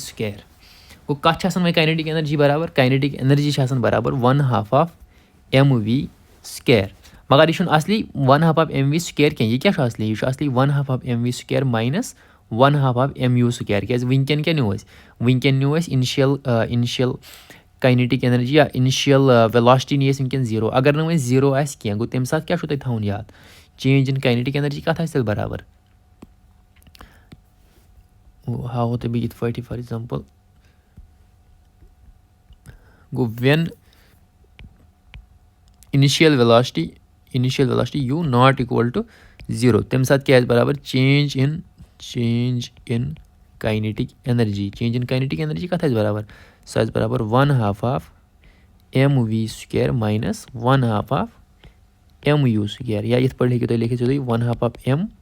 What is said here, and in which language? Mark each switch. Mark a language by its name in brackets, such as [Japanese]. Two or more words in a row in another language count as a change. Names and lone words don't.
[Kashmiri] سُکیر گوٚو کَتھ چھِ آسان وۄنۍ [English] kinetic energy [Kashmiri] برابر [English] kinetic energy [Kashmiri] چھِ آسان برابر [English] 1/2 of m v square [Kashmiri] مگر یہِ چھُنہٕ اَصلی [English] 1/2 of m v square [Kashmiri] کینٛہہ یہِ کیٛاہ چھُ اَصلی یہِ چھُ اَصلی [English] 1/2 of m v square minus 1/2 of m u square [Kashmiri] کیٛازِ وٕنکٮ۪ن کیٛاہ نیوٗ اَسہِ وٕنکٮ۪ن نیوٗ اَسہِ [English] initial kinetic energy [Kashmiri] یا [English] initial velocity [Kashmiri] نی اَسہِ وٕنکٮ۪ن 0 اگر نہٕ وۄنۍ 0 آسہِ کینٛہہ گوٚو تَمہِ ساتہٕ کیٛاہ چھُو تۄہہِ تھاوُن یاد [English] change in kinetic energy [Kashmiri] کَتھ آسہِ تیٚلہِ برابر ہاوو تۄہہِ بہٕ یِتھ پٲٹھۍ [English] for example [Kashmiri] گوٚو [English] when initial velocity u not equal to 0 [Kashmiri] تَمہِ ساتہٕ کیٛاہ آسہِ برابر [English] change in kinetic energy [Kashmiri] کَتھ آسہِ برابر سُہ آسہِ برابر [English] 1/2 of m v square minus 1/2 of m u square [Kashmiri] یا یِتھ پٲٹھۍ ہیٚکِو تُہۍ لیکھِتھ سیوٚدُے [English] 1/2 of m